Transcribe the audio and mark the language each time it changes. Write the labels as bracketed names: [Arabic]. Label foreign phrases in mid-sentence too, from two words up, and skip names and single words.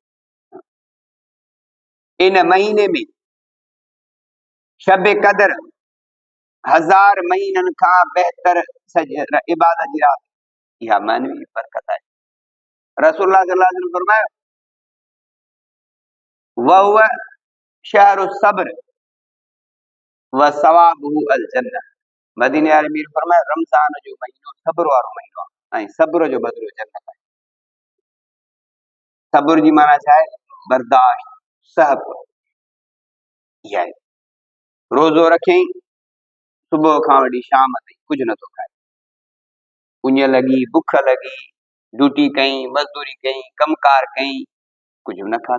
[Sindhi] इन महीने में शब कदर 1000 महीननि खां बहितर इबादत जी रात, इहा मानवी बरकत आहे। [Arabic] رسول الله صلى الله عليه وسلم फरमायो, وهو شهر صبر و ثوابه الجنة. [Sindhi] मदीने वारे मीर फरमायो, रमज़ान जो महीनो सब्र वारो महीनो आहे, ऐं सब्र जो बदिलो जन्नत आहे। सब्र जी माना छा आहे? बर्दाश्त, सहब। इहा आहे। रोज़ो रखई, सुबुह खां वठी शाम ताईं कुझु नथो खाए, उञ लॻी, बुख लॻी, ड्यूटी कई, मज़दूरी कई, कमकार कई, कुझु न खाधई।